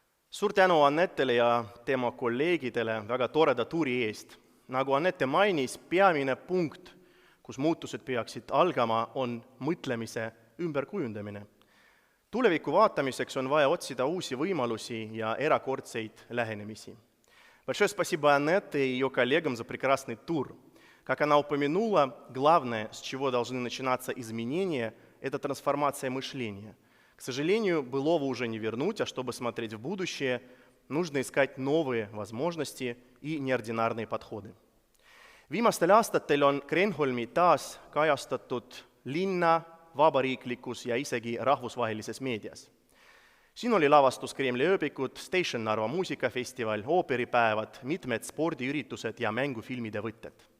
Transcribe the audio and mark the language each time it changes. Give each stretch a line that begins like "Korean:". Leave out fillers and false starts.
Estonian: Suur tänu Annetele ja tema kolleegidele väga toreda tuuri eest. Nagu Annette mainis, peamine punkt, kus muutused peaksid algama, on mõtlemise ümberkujundamine. Tuleviku vaatamiseks on vaja otsida uusi võimalusi ja erakordseid lähenemisi.
Russian: Большое спасибо Аннете и ее коллегам за прекрасный тур. Как она упомянула, главное, с чего должны начинаться изменения, это трансформация мышления. К сожалению, былого уже не вернуть, а чтобы смотреть в будущее, нужно искать новые возможности и неординарные подходы.
Estonian: Viimastel aastatel on Kreenholmi taas kajastatud linna, vabariiklikus ja isegi rahvusvahelises meedias. Siin oli lavastus Kremli ööbikud, Station Narva muusikafestival, ooperipäevad, mitmed spordiüritused ja mängufilmide võtted.